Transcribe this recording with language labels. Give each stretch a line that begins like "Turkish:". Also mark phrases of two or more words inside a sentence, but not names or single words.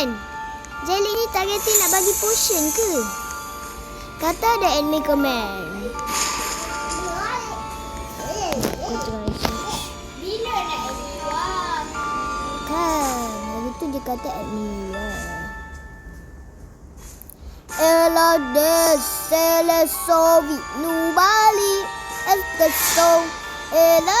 Malay: Jailet ni tak kata nak bagi potion ke? Kata ada
English: enemy command.
Malay: Bila nak
English: enemy war?
Malay: Kan, begitu dia kata
English: enemy war. Ela des, ele sovi, nubali. espresso e la